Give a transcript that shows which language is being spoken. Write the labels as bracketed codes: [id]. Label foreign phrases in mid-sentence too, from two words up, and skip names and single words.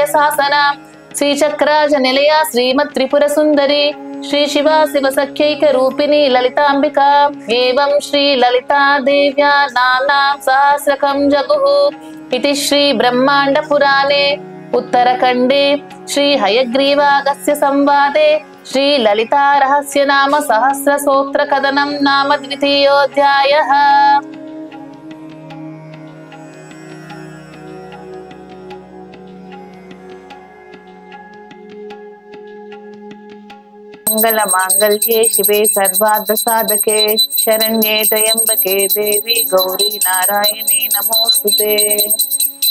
[sa] శాసన శ్రీచక్రాజ నిలయ శ్రీమద్ త్రిపుర సుందరి శ్రీ శివ శివ సఖ్యైక రూపిణి లలితాంబిక ఏవం శ్రీ లలితా దేవ్యా నామ్నాం సహస్రకం జగుః ఇతి శ్రీ బ్రహ్మాండ పురాణే ఉత్తరఖండే శ్రీ హయగ్రీవాగస్య సంవాదే శ్రీ లలితా రహస్య నామ సహస్ర స్తోత్ర కథనం నామ ద్వితీయోధ్యాయః. मंगल मांगल्ये शिवे सर्वार्थ साधके शरण्ये त्र्यंबके देवी गौरी नारायणी नमोस्तुते.